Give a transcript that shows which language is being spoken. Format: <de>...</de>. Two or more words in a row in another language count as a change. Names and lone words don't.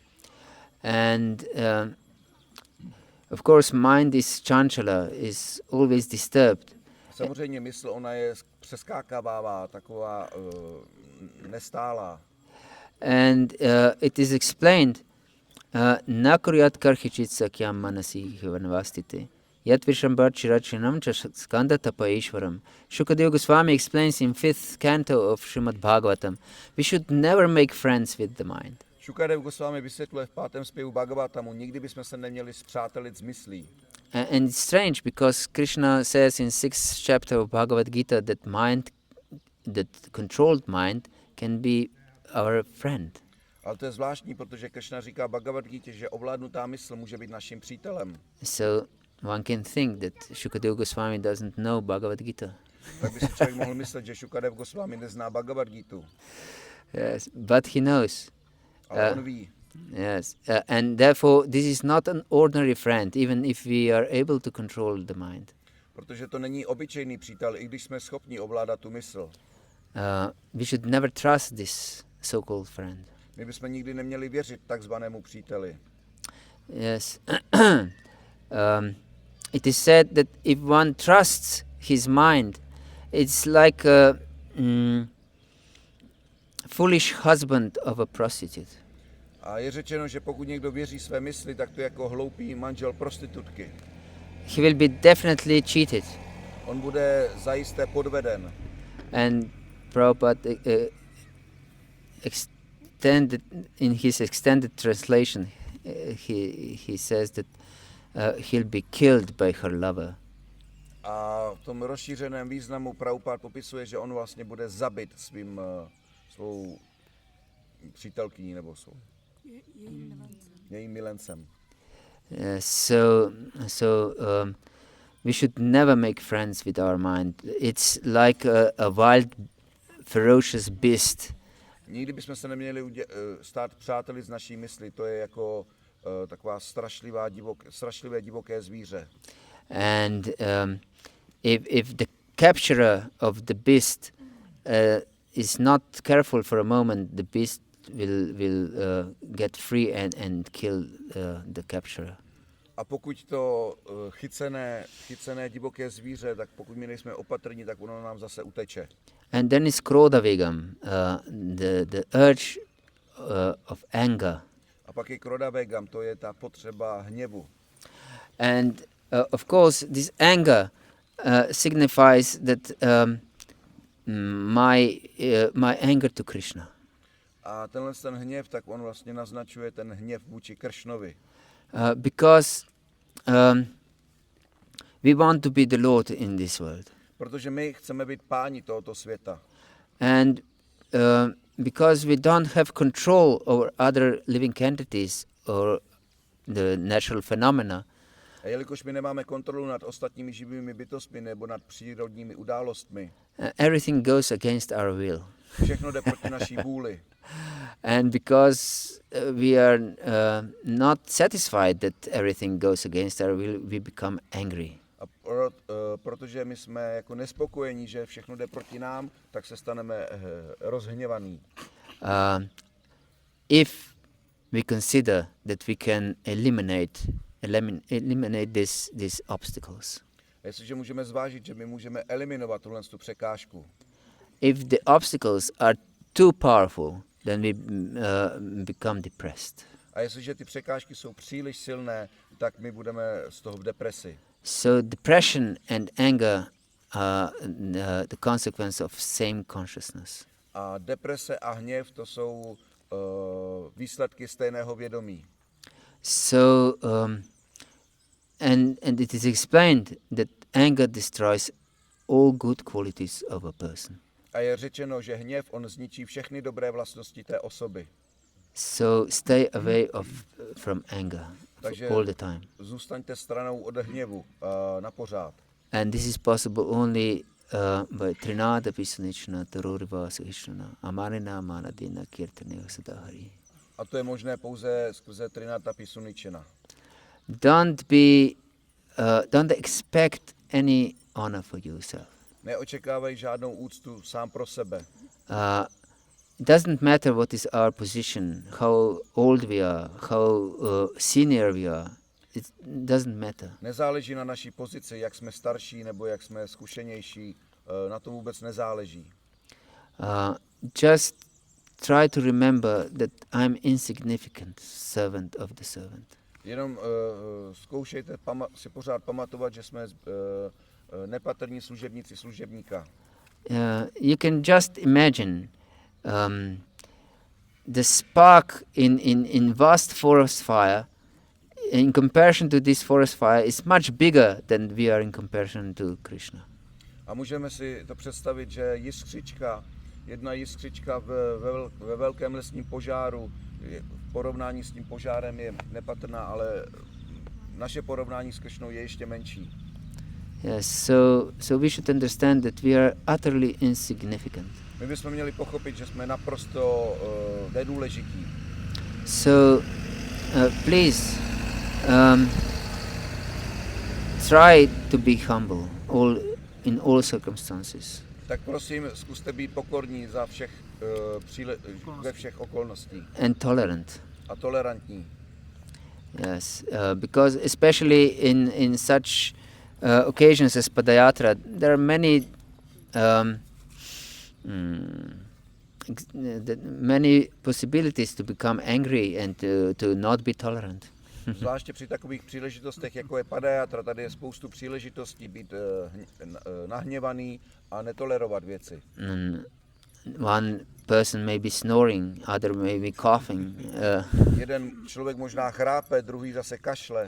<en>And of course, mind is chanchala, is always disturbed.</en> <cs>Samozřejmě mysl, ona je přeskákavá, taková nestálá.</cs> <en>And it is explained,</en> <sa>न कुर्यात् कर्हिचित् सख्यं मनसि ह्यनवस्थिते, यद्विश्रम्भाच्चिराच्चीर्णं चस्कन्द तप ऐश्वरम्.</sa> <en>Shukadeva Goswami explains in 5th canto of Srimad Bhagavatam, we should never make friends with the mind.</en> <cs>Šukadev Goswami vysvětluje v 5. zpěvu Bhagavatamu, nikdy bychom se neměli spřátelit s myslí.</cs> <en>And it's strange because Krishna says in 6th chapter of Bhagavad Gita that controlled mind can be our friend.</en> <cs>Ale to je zvláštní, protože Krishna říká Bhagavad Gita, že ovládnutá mysl může být naším přítelem.</cs> <en>So one can think that Shukadeva Goswami doesn't know Bhagavad Gita.</en> <cs>Tak by si člověk mohl myslet, že Šukadev Goswami nezná Bhagavad Gitu.</cs> <en>Yes, but he knows.</en> <cs>Ale on ví.</cs> <en>Yes, and therefore this is not an ordinary friend, even if we are able to control the mind.</en> <cs>Protože to není obyčejný přítel, i když jsme schopni ovládat tu mysl.</cs> <en>We should never trust this so-called friend.</en> <cs>My bychom nikdy neměli věřit takzvanému příteli.</cs> <en>Yes. It is said that if one trusts his mind, it's like a foolish husband of a prostitute.</en> <cs>A je řečeno, že pokud někdo věří své mysli, tak to je jako hloupý manžel prostitutky.</cs> <en>He will be definitely cheated.</en> <cs>On bude zajisté podveden.</cs> <en>And Prabhupada extended in his extended translation, he says that he'll be killed by her lover.</en> <cs>A v tom rozšířeném významu Prabhupada popisuje, že on vlastně bude zabit svou přítelkyní nebo jsou jejím milencem.</cs> <en>We should never make friends with our mind. It's like a wild, ferocious beast.</en> <cs>Nikdy bychom se neměli stát přáteli s naší mysli. To je jako taková strašlivé divoké zvíře.</cs> <en>And if the capturer of the beast is not careful for a moment, the beast will get free and kill the capturer.</en> <cs>A pokud to chycené divoké zvíře, tak pokud my nejsme opatrní, tak ono nám zase uteče.</cs> <en>And then is krodavegam, the urge of anger.</en> <cs>A pak je krodavegam, to je ta potřeba hněvu.</cs> <en>And of course, this anger signifies that my anger to Krishna.</en> <cs>A ten hněv, tak on vlastně naznačuje ten hněv vůči Kršnovi.</cs> <en>Because we want to be the Lord in this world.</en> <cs>Protože my chceme být páni tohoto světa.</cs> <en>And because we don't have control over other living entities or the natural phenomena,</en> <cs>A jelikož my nemáme kontrolu nad ostatními živými bytostmi nebo nad přírodními událostmi,</cs> <en>everything goes against our will.</en> <cs>všechno jde proti naší vůli.</cs> <en>And because we are not satisfied that everything goes against our will, we become angry.</en> <cs>A protože my jsme jako nespokojení, že všechno jde proti nám, tak se staneme rozhněvaní.</cs> <en>If we consider that we can eliminate these obstacles.</en> <cs>Jestliže můžeme zvážit, že my můžeme eliminovat tu překážku.</cs> <en>If the obstacles are too powerful, then we become depressed.</en> <cs>A jestliže ty překážky jsou příliš silné, tak my budeme z toho v depresi.</cs> <en>So depression and anger are the consequence of same consciousness.</en> <cs>A deprese a hněv, to jsou výsledky stejného vědomí.</cs> <en>So and it is explained that anger destroys all good qualities of a person.</en> <cs>A je řečeno, že hněv, on zničí všechny dobré vlastnosti té osoby.</cs> <en>So stay away from anger all the time.</en> <cs>Zůstaňte stranou od hněvu na pořád.</cs> <en>And this is possible only by</en> <sa>तृणादपि सुनीचेन तरोरिव सहिष्णुना अमानिना मानदेन कीर्तनीयः सदा हरिः.</sa> <cs>A to je možné pouze skrze</cs> <sa>तृणादपि सुनीचेन.</sa> <en>Don't expect any honor for yourself.</en> <cs>Neočekávají žádnou úctu sám pro sebe.</cs> <en>It doesn't matter what is our position, how old we are, how senior we are. It doesn't matter.</en> <cs>Nezáleží na naší pozici, jak jsme starší nebo jak jsme zkušenější. Na to vůbec nezáleží.</cs> <en>Just try to remember that I'm insignificant servant of the servant.</en> <cs>Jenom zkoušejte si pořád pamatovat, že jsme nepatrní služebníci služebníka.</cs> <en>You can just imagine the spark in vast forest fire. In comparison to this forest fire, is much bigger than we are in comparison to Krishna.</en> <cs>A můžeme si to představit, že jedna jiskřička ve velkém lesním požáru, v porovnání s tím požárem je nepatrná, ale naše porovnání s Krishnou je ještě menší.</cs> <en>Yes, so we should understand that we are utterly insignificant.</en> <cs>My bychom měli pochopit, že jsme naprosto nedůležití.</cs> <en>So please try to be humble in all circumstances.</en> <cs>Tak prosím, zkuste být pokorní ve všech okolností.</cs> <en>And tolerant.</en> <cs>A tolerantní.</cs> <en>Yes, because especially in such occasions as Padayatra, there are many possibilities to become angry and to not be tolerant.</en> <cs>Zvláště při takových příležitostech, jako je Padayatra, tady je spoustu příležitostí být nahněvaný a netolerovat věci.</cs> <en>One person may be snoring, other may be coughing.</en> <cs>Jeden člověk možná chrápe, druhý zase kašle.</cs>